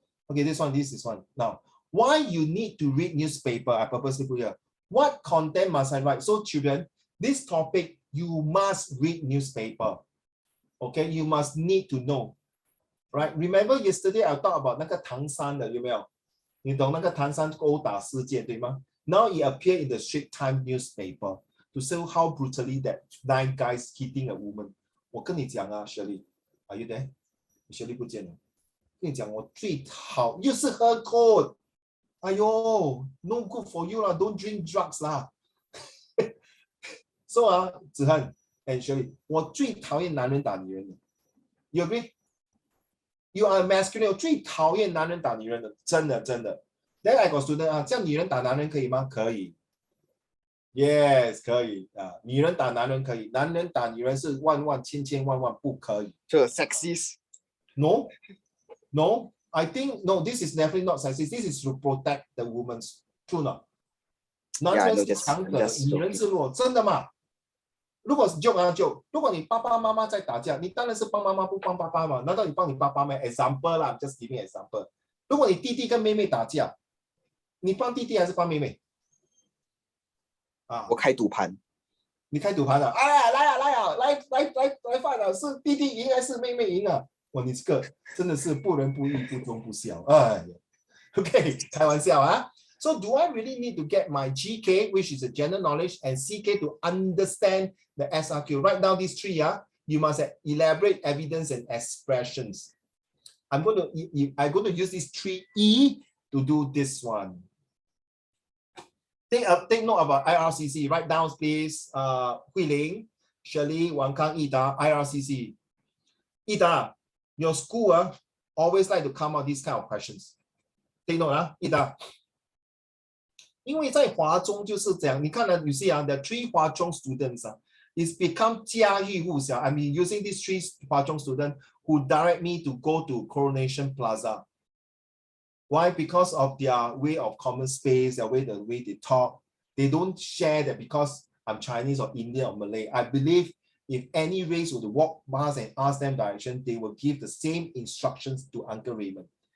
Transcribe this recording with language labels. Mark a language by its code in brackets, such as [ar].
[en] Okay, this is one. Now, why you need to read newspaper? I purposely put here. What content must I write? So children, this topic, you must read newspaper. Okay, you must need to know. Right? Remember yesterday I talked about [zh] 那个唐山的，有没有？你懂那个唐山殴打事件，对吗？ [en] Now it appeared in the Straits Times newspaper to show how brutally that 9 guys hitting a woman. [zh] 我跟你讲啊 [en] Shirley, are you there? [zh] Shirley 不见了。跟你讲，我最讨又是喝 cold， 哎呦 ， [en] no good for you [zh] 啦 ， [en] don't drink drugs [zh] 啦。 So 子涵 and Shirley， 我最讨厌男人打女人的。 [en] You agree? You are masculine， [zh] 我最讨厌男人打女人的，真的。 [en] Then I got student [zh] 这样女人打男人可以吗？可以。 Yes， 可以女人打男人可以，男人打女人是万万千千万万不可以。这 sexist。 [en] No, I think no. This is definitely not sexist. This is to protect the women's. True not? [zh] 男人是强的，女人是弱，真的吗？如果是就，如果你爸爸妈妈在打架，你当然是帮妈妈不帮爸爸嘛？难道你帮你爸爸吗 ？Example 啦 ， [en] just giving example。 [zh] 如果你弟弟跟妹妹打架，你帮弟弟还是帮妹妹？我开赌盘。你开赌盘了？哎呀，来饭了是弟弟赢还是妹妹赢啊？哇，你这个真的是不仁不义，不忠不孝。哎呀 ，OK， 开玩笑啊。 [en] So do I really need to get my GK, which is the general knowledge, and CK to understand the SRQ? Write down these three. You must elaborate evidence and expressions. I'm going to use these three E to do this one. Take note about IRCC. Write down, please. Hui Ling, Shirley, Wang Kang, Ida, IRCC. Ida, your school always like to come out these kind of questions. Take note, Ida. [zh] 因为在华中就是这样，你看呢 ， [en] you see the three [zh] 华中 [en] students is become [zh] 家喻户晓. [en] I mean, using these three 华中 students who direct me to go to Coronation Plaza. Why? Because of their way of common space, the way they talk. They don't share that because I'm Chinese or Indian or Malay. I believe if any race would walk past and ask them direction, they will give the same instructions to Uncle Raymond.